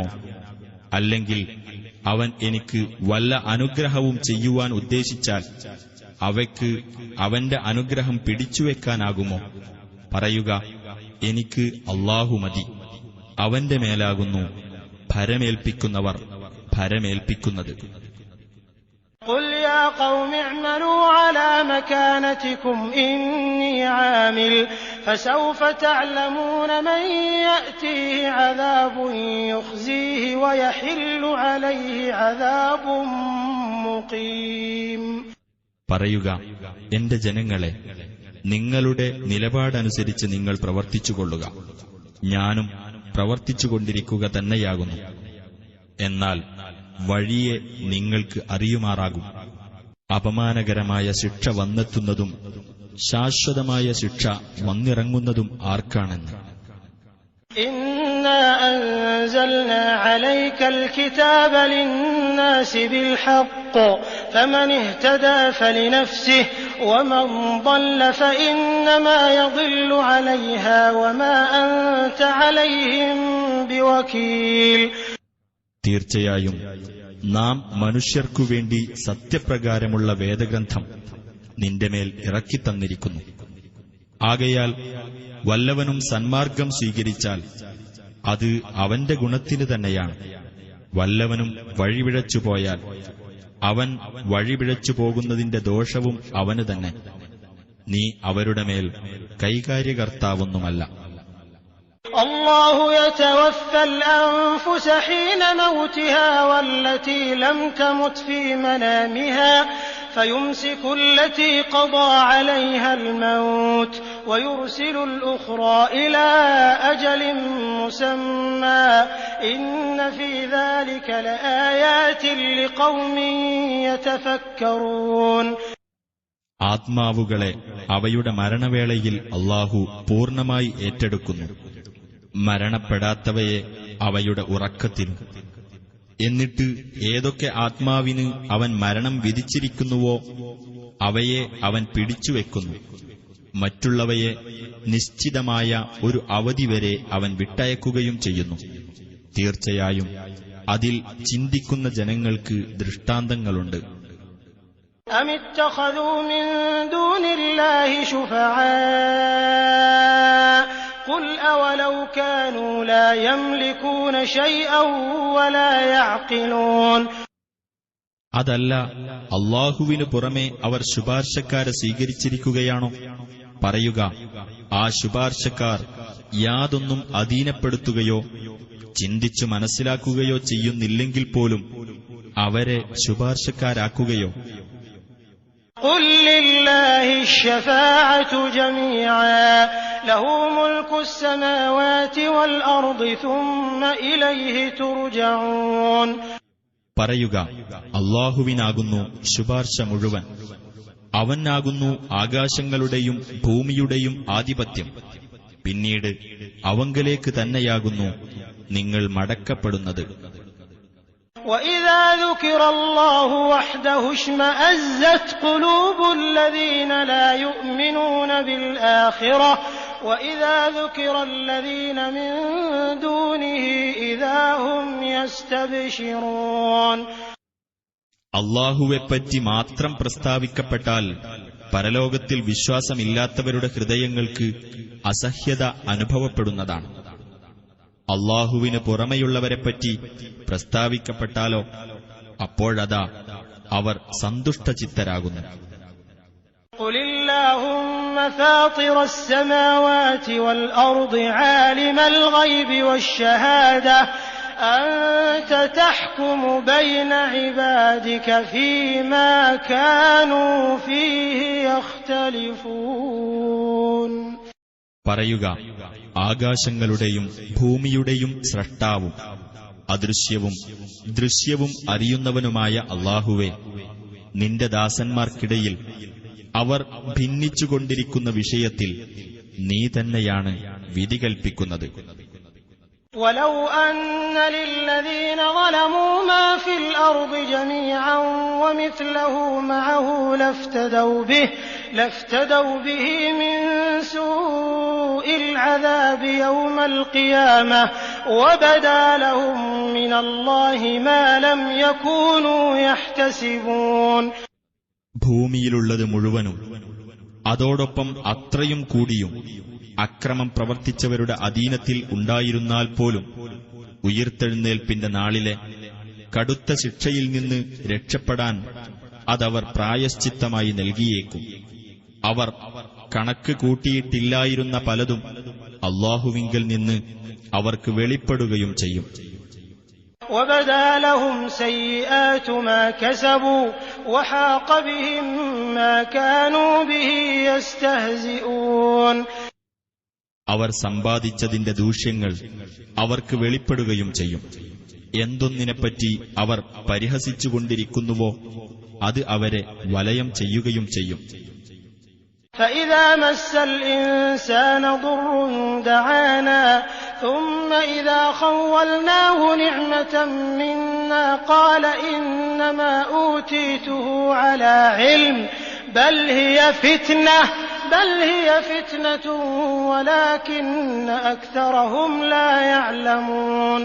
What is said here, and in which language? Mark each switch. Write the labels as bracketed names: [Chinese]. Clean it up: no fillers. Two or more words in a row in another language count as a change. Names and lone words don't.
[Malayalam] അല്ലെങ്കിൽ അവൻ എനിക്ക് വല്ല അനുഗ്രഹവും ചെയ്യുവാൻ ഉദ്ദേശിച്ചാൽ അവയ്ക്ക് അവന്റെ അനുഗ്രഹം പിടിച്ചുവെക്കാനാകുമോ? പറയുക, എനിക്ക് അല്ലാഹു മതി. അവന്റെ മേലാകുന്നു ഭരമേൽപ്പിക്കുന്നവർ ഭരമേൽപ്പിക്കുന്നത്. [Arabic] قل يا قوم اعملوا على مكانتكم إني عامل فسوف تعلمون من يأتيه عذاب يخزيه ويحل عليه عذاب مقيم. [Malayalam] പറയുക, എന്റെ ജനങ്ങളെ, നിങ്ങളുടെ നിലപാടനുസരിച്ച് നിങ്ങൾ പ്രവർത്തിച്ചുകൊള്ളുക. ഞാനും പ്രവർത്തിച്ചുകൊണ്ടിരിക്കുക തന്നെയാകുന്നു. എന്നാൽ വഴിയെ നിങ്ങൾക്ക് അറിയുമാറാകും. അപമാനകരമായ ശിക്ഷ വന്നെത്തുന്നതും ശാശ്വതമായ ശിക്ഷ വന്നിറങ്ങുന്നതും ആർക്കാണെന്ന്. [Arabic] إن إِنَّا أَنزَلْنَا عَلَيْكَ الْكِتَابَ لِلنَّاسِ بِالْحَقِّ فَمَنِ اهْتَدَىٰ فَلِنَفْسِهِ وَمَن ضَلَّ فَإِنَّمَا يَضِلُّ عَلَيْهَا وَمَا أَنتَ عَلَيْهِم بِوَكِيلٍ. [Malayalam] തീർച്ചയായും നാം മനുഷ്യർക്കുവേണ്ടി സത്യപ്രകാരമുള്ള വേദഗ്രന്ഥം നിന്റെ മേൽ ഇറക്കിത്തന്നിരിക്കുന്നു. ആകയാൽ വല്ലവനും സന്മാർഗം സ്വീകരിച്ചാൽ അത് അവന്റെ ഗുണത്തിന് തന്നെയാണ്. വല്ലവനും വഴിപിഴച്ചുപോയാൽ അവൻ വഴിപിഴച്ചു പോകുന്നതിന്റെ ദോഷവും അവന് തന്നെ. നീ അവരുടെ മേൽ കൈകാര്യകർത്താവൊന്നുമല്ല. [Arabic] الله يتوفى الأنفس حين موتها والتي لم تمت في منامها فيمسك التي قضى عليها الموت ويرسل الأخرى إلى أجل مسمى إن في ذلك لآيات لقوم يتفكرون. [Malayalam] ആത്മാവുകളെ അവയുടെ മരണവേളയിൽ അല്ലാഹു പൂർണ്ണമായി ഏറ്റെടുക്കുന്നു. മരണപ്പെടാത്തവയെ അവയുടെ ഉറക്കത്തിലും. എന്നിട്ട് ഏതൊക്കെ ആത്മാവിന് അവൻ മരണം വിധിച്ചിരിക്കുന്നുവോ അവയെ അവൻ പിടിച്ചുവെക്കുന്നു. മറ്റുള്ളവയെ നിശ്ചിതമായ ഒരു അവധി വരെ അവൻ വിട്ടയക്കുകയും ചെയ്യുന്നു. തീർച്ചയായും അതിൽ ചിന്തിക്കുന്ന ജനങ്ങൾക്ക് ദൃഷ്ടാന്തങ്ങളുണ്ട്. [Arabic] أم اتخذوا من دون الله شفعاء قل أولو كانوا لا يملكون شيئا ولا يعقلون. [Malayalam] അതല്ല, അല്ലാഹുവിനു പുറമെ അവർ ശുപാർശക്കാരെ സ്വീകരിച്ചിരിക്കുകയാണോ? പറയുക, ആ ശുപാർശക്കാർ യാതൊന്നും അധീനപ്പെടുത്തുകയോ ചിന്തിച്ചു മനസ്സിലാക്കുകയോ ചെയ്യുന്നില്ലെങ്കിൽ പോലും അവരെ ശുപാർശക്കാരാക്കുകയോ? [Arabic] قل لله الشفاعة جميعا له ملك السماوات والأرض ثم إليه ترجعون. [Malayalam] പറയുക, അല്ലാഹുവിനാകുന്നു ശുപാർശ മുഴുവൻ. അവനാകുന്നു ആകാശങ്ങളുടെയും ഭൂമിയുടെയും ആധിപത്യം. പിന്നീട് അവങ്കലേക്ക് തന്നെയാകുന്നു നിങ്ങൾ മടക്കപ്പെടുന്നത്. [Arabic] وَإِذَا ذُكِرَ اللَّهُ وَحْدَهُ اشْمَأَزَّتْ قُلُوبُ الَّذِينَ لَا يُؤْمِنُونَ بِالْآخِرَةِ وَإِذَا ذُكِرَ الَّذِينَ مِن دُونِهِ إِذَا هُمْ يَسْتَبْشِرُونَ. [Malayalam] അല്ലാഹുവെപ്പറ്റി മാത്രം പ്രസ്താവിക്കപ്പെട്ടാൽ പരലോകത്തിൽ വിശ്വാസമില്ലാത്തവരുടെ ഹൃദയങ്ങൾക്ക് അസഹ്യത അനുഭവപ്പെടുന്നതാണ്. അല്ലാഹുവിന് പുറമെയുള്ളവരെപ്പറ്റി പ്രസ്താവിക്കപ്പെട്ടാലോ അപ്പോഴതാ അവർ സന്തുഷ്ടചിത്തരാകുന്നു. [Arabic] قُلِ اللَّهُمَّ فَاطِرَ السَّمَاوَاتِ وَالْأَرْضِ عَالِمَ الْغَيْبِ وَالشَّهَادَةِ أَنْتَ تَحْكُمُ بَيْنَ عِبَادِكَ فِيمَا كَانُوا فِيهِ يَخْتَلِفُونَ. [Malayalam] പറയുക, ആകാശങ്ങളുടെയും ഭൂമിയുടെയും സ്രഷ്ടാവും അദൃശ്യവും ദൃശ്യവും അറിയുന്നവനുമായ അല്ലാഹുവേ, നിന്റെ ദാസന്മാർക്കിടയിൽ അവർ ഭിന്നിച്ചുകൊണ്ടിരിക്കുന്ന വിഷയത്തിൽ നീ തന്നെയാണ് വിധി കൽപ്പിക്കുന്നത്. [Arabic] وَلَوْ أَنَّ لِلَّذِينَ ظَلَمُوا مَا فِي الْأَرْضِ جَمِيعًا وَمِثْلَهُ مَعَهُ لَافْتَدَوْا بِهِ مِن سُوءِ الْعَذَابِ يَوْمَ الْقِيَامَةِ وَبَدَا لَهُم مِّنَ اللَّهِ مَا لَمْ يَكُونُوا يَحْتَسِبُونَ. [Malayalam] ഭൂമിയിലുള്ളത് മുഴുവനും അതോടൊപ്പം അത്രയും കൂടിയും അക്രമം പ്രവർത്തിച്ചവരുടെ അധീനത്തിൽ ഉണ്ടായിരുന്നാൽ പോലും ഉയിർത്തെഴുന്നേൽപ്പിന്റെ നാളിലെ കടുത്ത ശിക്ഷയിൽ നിന്ന് രക്ഷപ്പെടാൻ അതവർ പ്രായശ്ചിത്തമായി നൽകിയേക്കും. അവർ കണക്ക് കൂട്ടിയിട്ടില്ലായിരുന്ന പലതും അല്ലാഹുവിങ്കൽ നിന്ന് അവർക്ക് വെളിപ്പെടുകയും ചെയ്യും. [Arabic] وَبَدَا لَهُمْ سَيِّئَاتُ مَا كَسَبُوا وَحَاقَ بِهِم مَّا كَانُوا بِهِ يَسْتَهْزِئُونَ. [Malayalam] അവർ സമ്പാദിച്ചതിന്റെ ദൂഷ്യങ്ങൾ അവർക്ക് വെളിപ്പെടുകയും ചെയ്യും. എന്തൊന്നിനെപ്പറ്റി അവർ പരിഹസിച്ചുകൊണ്ടിരിക്കുന്നുവോ അത് അവരെ വലയം ചെയ്യുകയും ചെയ്യും. [Arabic] فَإِذَا مَسَّ الْإِنسَانَ ضُرٌّ دَعَانَا ثم إذا خولناه نعمة منا قال إنما أوتيته على علم بل هي فتنة ولكن أكثرهم لا يعلمون.